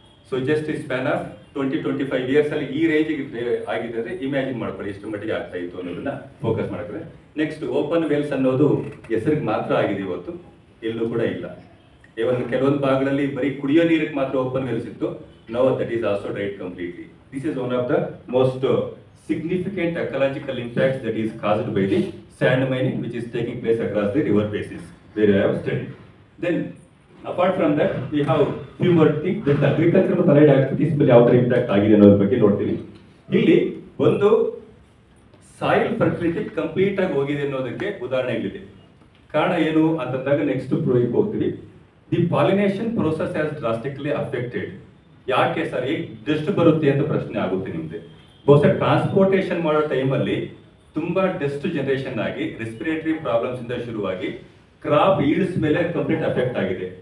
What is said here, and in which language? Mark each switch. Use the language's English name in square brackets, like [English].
[Kannada] So just ಈ span of 20-25 years ಅಲ್ಲಿ ಈ ರೇಂಜಿಗೆ ಆಗಿದೆ ಅಂದ್ರೆ ಇಮ್ಯಾಜಿನ್ ಮಾಡ್ಕೊಳ್ಳಿ ಎಷ್ಟು ಮಟ್ಟಿಗೆ ಆಗ್ತಾ ಇತ್ತು ಅನ್ನೋದನ್ನ ಫೋಕಸ್ ಮಾಡ್ತಾರೆ. ನೆಕ್ಸ್ಟ್ ಓಪನ್ ವೆಲ್ಸ್ ಅನ್ನೋದು ಹೆಸರಿಗೆ ಮಾತ್ರ ಆಗಿದೆ, ಇವತ್ತು ಎಲ್ಲೂ ಕೂಡ ಇಲ್ಲ. ಇವನ್ ಕೆಲವೊಂದು ಭಾಗಗಳಲ್ಲಿ ಬರೀ ಕುಡಿಯೋ ನೀರಿಗೆ ಮಾತ್ರ ಓಪನ್ ವೆಲ್ಸ್ ಇತ್ತು. [English] Now that is also dried completely. This is one of the most significant ecological impacts that is caused by the sand mining which is taking place across the river bases where I have studied. Then apart from that we have few more things that agriculture ಮತ್ತು allied activities [Kannada] ಮೇಲೆ ಯಾವ ತರ impact ಆಗಿದೆ ಅನ್ನೋದ್ರ ಬಗ್ಗೆ ನೋಡ್ತೀವಿ. ಇಲ್ಲಿ ಒಂದು ಸಾಯಿಲ್ ಫರ್ಟಿಲಿಟಿ ಕಂಪ್ಲೀಟ್ ಆಗಿ ಹೋಗಿದೆ ಅನ್ನೋದಕ್ಕೆ ಉದಾಹರಣೆಗಳಿದೆ. ಕಾರಣ ಏನು ಅಂತಂದಾಗ ನೆಕ್ಸ್ಟ್ ಪ್ರೋಗೆ ಹೋಗ್ತೀವಿ. [English] The pollination process has drastically affected. [Kannada] ಯಾಕೆ ಸರ್ ಈಗ ಡಸ್ಟ್ ಬರುತ್ತೆ ಅಂತ ಪ್ರಶ್ನೆ ಆಗುತ್ತೆ ನಿಮ್ಗೆ. ಬಹುಶಃ ಟ್ರಾನ್ಸ್ಪೋರ್ಟೇಷನ್ ಮಾಡೋ ಟೈಮಲ್ಲಿ ತುಂಬಾ ಡಸ್ಟ್ ಜನರೇಷನ್ ಆಗಿ ರೆಸ್ಪಿರೇಟರಿ ಪ್ರಾಬ್ಲಮ್ಸ್ ಇಂದ ಶುರುವಾಗಿ ಕ್ರಾಪ್ ಈಲ್ಡ್ಸ್ ಮೇಲೆ ಕಂಪ್ಲೀಟ್ ಅಫೆಕ್ಟ್ ಆಗಿದೆ.